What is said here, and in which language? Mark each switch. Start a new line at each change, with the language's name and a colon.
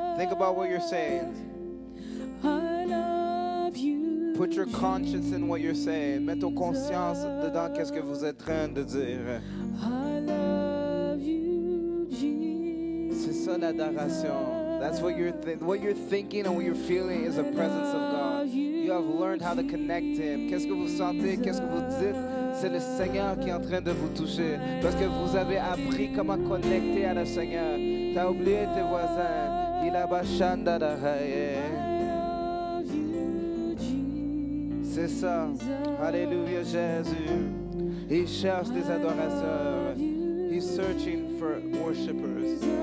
English: Think about what you're saying. I love you. Put your conscience in what you're saying.
French: Mets ton conscience dedans qu'est-ce que vous êtes en train de dire.
English: I love you, Jesus.
French: C'est ça l'adoration.
English: That's what you're thinking and what you're feeling is the presence of God. You have learned how to connect to Him.
French: Qu'est-ce que vous sentez? Qu'est-ce que vous dites? C'est le Seigneur qui est en train de vous toucher. Parce que vous avez appris comment connecter à le Seigneur. T'as oublié tes voisins. Il a bachanda da C'est ça. Alléluia, Jésus. Il cherche des adorateurs.
English: He's searching for worshipers.